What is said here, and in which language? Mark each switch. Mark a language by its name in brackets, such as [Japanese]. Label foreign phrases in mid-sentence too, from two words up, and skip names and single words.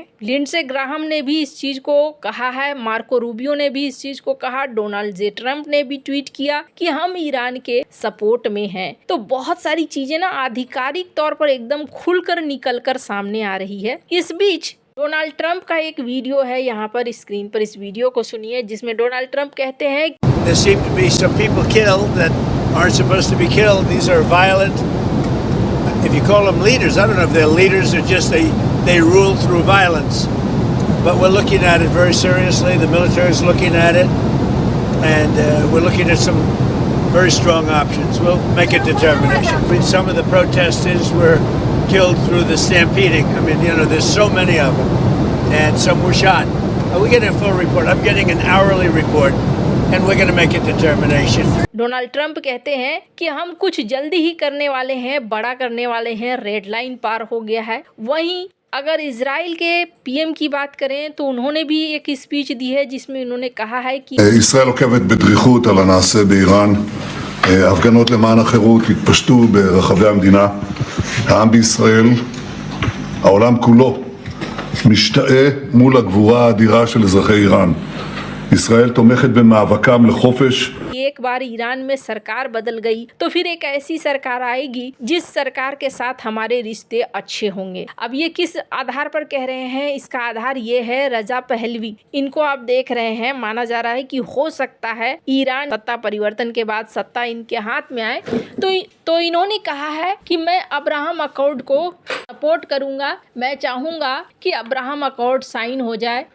[Hindi] लिंडसे ग्राहम ने भी इस चीज को कहा है, मार्को रूबियो ने भी इस चीज को कहा, डोनाल्ड जे ट्रंप ने भी ट्वीट किया कि हम ईरान के सपोर्ट में हैं। तो बहुत सारी चीजें ना आधिकारिक तौर पर एकदम खुलकर निकलकर सामने आ रही है। इस बीच डोनाल्ड ट्रंप का एक वीडियो है, यहाँ पर स्क्रीन पर इस वीडियो को सुनिए, जिसमें डोनाल्ड ट्रंप कहते हैं [English] There seem to be some people killed that aren't supposed to be killed. These are violent. If you call them leaders, I don't know if they're leaders or just they rule through violence. But we're looking at it very seriously. The military is looking at it, and we're looking at some very strong options. We'll make a determination. I mean, some of the protesters were killed through the stampeding. I mean, you know, there's so many of them, and some were shot. We get a full report. I'm getting an hourly report. And we're going to make a determination. [Hindi] डोनाल्ड ट्रंप कहते हैं कि हम कुछ जल्दी ही करने वाले हैं, बड़ा करने वाले हैं, [English] red line [Hindi] पार हो गया है। वहीं अगर इजराइल के पीएम की बात करें तो उन्होंने भी एक स्पीच दी है जिसमें उन्होंने कहा है कि [Hebrew] ישראל עוקבת בדריכות על הנעשה באיראן. הפגנות למען החירות התפשטו ברחבי המדינה. העם בישראל, העולם כולו, משתאה מול הגבורה האדירה של אזרחי איראן. ישראל תומכת במאבקם לחופש. [Hindi] एक बार ईरान में सरकार बदल गई तो फिर एक ऐसी सरकार आएगी जिस सरकार के साथ हमारे रिश्ते अच्छे होंगे। अब ये किस आधार पर कह रहे हैं? इसका आधार ये है रजा पहलवी। इनको आप देख रहे हैं, माना जा रहा है कि हो सकता है ईरान सत्ता परिवर्तन के बाद सत्ता इनके हाथ में आए तो इन्होंने कहा है कि मैं अब्राहम अकॉर्ड को सपोर्ट करूंगा, मैं चाहूंगा कि अब्राहम अकॉर्ड साइन हो जाए।